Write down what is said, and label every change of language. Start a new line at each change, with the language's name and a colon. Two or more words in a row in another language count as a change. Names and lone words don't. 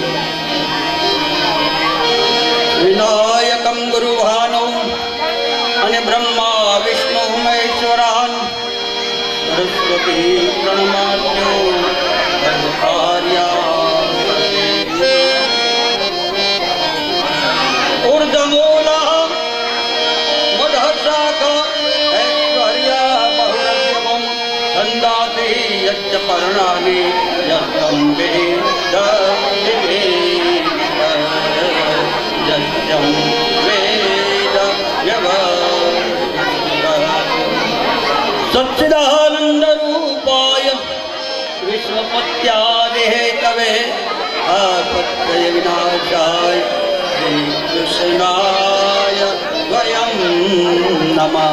Sanskrit: વિનાયકમ ગુરુભાનો અને બ્રહ્મા વિષ્ણુ મહેશ્વરાન સરસ્વતી પ્રણમાદ્યો સર્વકાર્યાર્થ. ઊર્ધમૂલા મધશાખા ઐશ્વર્યા બહુરત્વમ છંદાસી યચ્ચ પર્ણાનિ યત્તં વેદ यज्ञं वेद सच्चिदानंद रूपाय विश्वपत्यादिहेतवे आपत्तय विनाशाय श्री कृष्णाय वयं नमः.